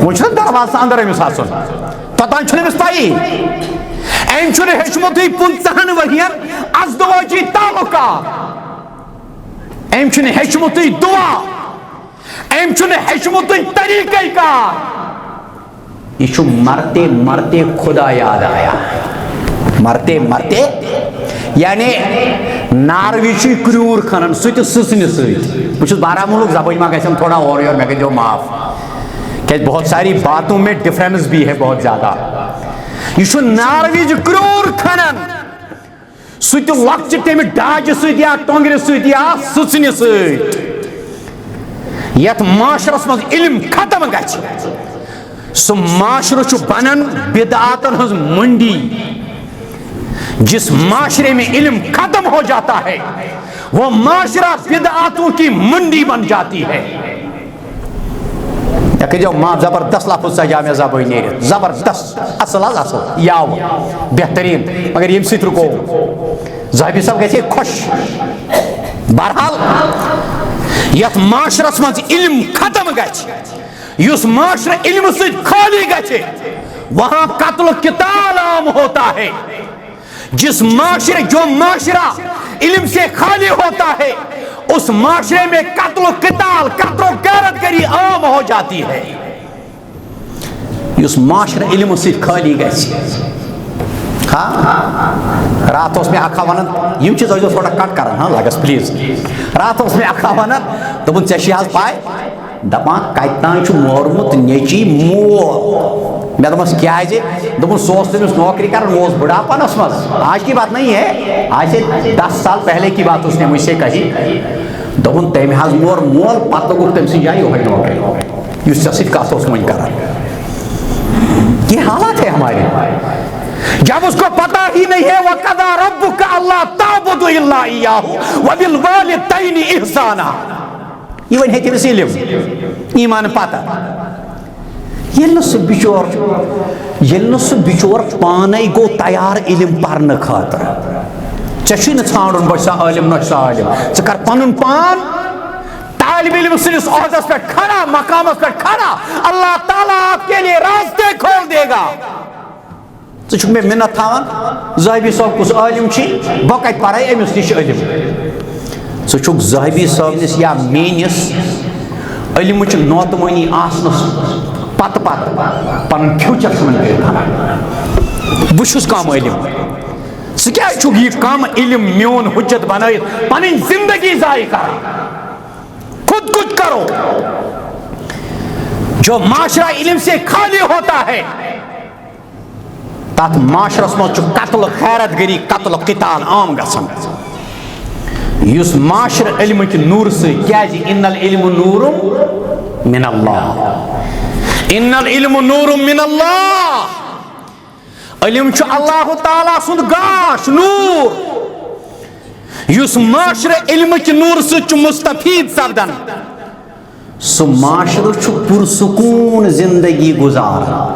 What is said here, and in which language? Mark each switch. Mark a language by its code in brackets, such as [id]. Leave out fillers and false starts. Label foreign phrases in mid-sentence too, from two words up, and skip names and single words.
[ks] وۄنۍ چھُنہ دروازس انٛدر أمِس اژُن, توٚتام چھُنہٕ أمِس پیی. أمۍ چھُنہٕ ہیٚچھمُتٕے 50 ؤرین ازدواجی تعلقات, أمۍ چھُنہٕ ہیٚچھمُتٕے دعا, أمۍ چھُنہٕ ہیٚچھمُتٕے طریٖقے کار. یہ چھُ [ur] مرتے مرتے خدا یاد آیا, [ks] مرتے مرتے یعنی ناروی چھُ کریوٗر کھنان سُہ تہِ سٕژنہِ سۭتۍ. بہٕ چھُس بارہمولہُک زبٲنۍ ما گژھٮ۪م تھوڑا اورٕ یورٕ, مےٚ کٔرۍزیو معاف, کیازِ [ur] بہت ساری باتوں میں ڈفرینس بھی ہے بہت زیادہ. [ks] یہ چھُ ناروِج کریوٗر کھنان سُہ تہِ لۄکچہِ تَمہِ ڈاجہِ سۭتۍ یا ٹۄنٛگرِ سۭتۍ یا سٕژنہِ سۭتۍ. یتھ معاشرس منٛز علم ختم گژھِ, سُہ معاشرٕ چھُ بنان بدعاتن ہٕنٛز منڈی. [ur] جس معاشرے میں علم ختم ہو جاتا ہے وہ معاشرہ بدعاتوں کی منڈی بن جاتی ہے. [ks] جو معاف زبردست لفظ سجا میں زبان نیرت, زبردست اصل حظ اصل یاو بہترین, مگر یم سۭتۍ رُکو زٲہبی صٲب گژھِ خوش. بہرحال یتھ معاشرس منٛز علم ختم گژھِ, یُس معاشرہ علم سۭتۍ خالی گژھِ, [ur] وہاں قتل و قتال عام ہوتا ہے. جس معاشرے جو معاشرہ علم سے خالی ہوتا ہے اس معاشرے میں قتل و قتال, قتل و غارت گری عام ہو جاتی ہے. [ks] یس معاشرہ علم سۭتۍ خٲلی گژھِ. رات اوس مےٚ اکھا وَنان یِم چیٖز ٲسۍزیو تھوڑا کٹ کران لگس پلیٖز. رات اوس مےٚ اکھا وَنان دوٚپُن ژےٚ چھِ حظ پاے دپان کتہِ تام چھُ مورمُت نیٚچی مول. مےٚ دوٚپمَس کیٛازِ دوٚپُن سُہ اوس تٔمِس نوکری کران وہ اوس بُڑھاپنس منٛز. [ur] آج کی بات نہیں ہے, آج سے 10 سال پہلے کی بات اس نے مجھ سے کہی. [ks] دوٚپُن تٔمۍ حظ مور مول پتہٕ لوٚگُکھ تٔمۍ سٕنٛدِ جایہِ یِہوٚے نوکری یُس ژےٚ سۭتۍ کتھ اوس وۄنۍ کران. [ur] یہ حالات ہے ہمارے. جب اس کو پتا ہی نہیں ہے [ar] وَقَضَىٰ رَبُّكَ أَلَّا تَعْبُدُوا إِلَّا إِيَّاهُ وَبِالْوَالِدَيْنِ إِحْسَانًا. [ks] یہ وۄنۍ ہے تٔمِس علم ایمان پتہ. ییٚلہِ نہٕ سُہ بِچور پانے گوٚو تیار علم پرنہٕ خٲطرٕ. ژےٚ چھُے نہٕ ژھانڈُن بہٕ چھُس سا عٲلِم نہ چھُ سا عٲلِم. ژٕ کر پنُن پان طالب علم سٕنٛدِس عہدس پٮ۪ٹھ کھڑا مقامس پٮ۪ٹھ کھڑا. [ur] اللہ تعالیٰ آپ کے لیے راستے کھول دے گا. [ks] ژٕ چھُکھ مےٚ مِنت تھاوان زٲہبی صٲب کُس عٲلِم چھِ بہٕ کتہِ پرے أمِس نِش علم. ژٕ چھُکھ زٲہبی صٲب نِس یا میٲنِس علمٕچ نوتمٲنی آسنس پتہٕ پتہٕ پنُن فیوٗچر ژھٕنان کٔرِتھ تھاوان. بہٕ چھُس کم عٲلِم. ژٕ کیٛازِ چھُکھ یہ کم علم میون حجت بنٲیِتھ پنٕنۍ زندگی ضایع کران. [ur] خود کچھ کرو. جو معاشرہ علم سے خالی ہوتا ہے [ks] تات معاشرس مز چھُ قتل خیرت گری قتل قتال عام گژھان. یُس معاشرٕ علمٕکۍ نوٗرٕ سۭتۍ کیٛازِ [ar] ان العلم نور من اللہ. ان العلم نور من اللہ. [ks] علم چھُ اللہ تعالیٰ سُنٛد گاش نوٗر. یُس معاشرٕ علمٕکۍ نوٗرٕ سۭتۍ چھُ مستفید سپدان سُہ معاشرٕ چھُ پُرسکوٗن زندگی گُزاران.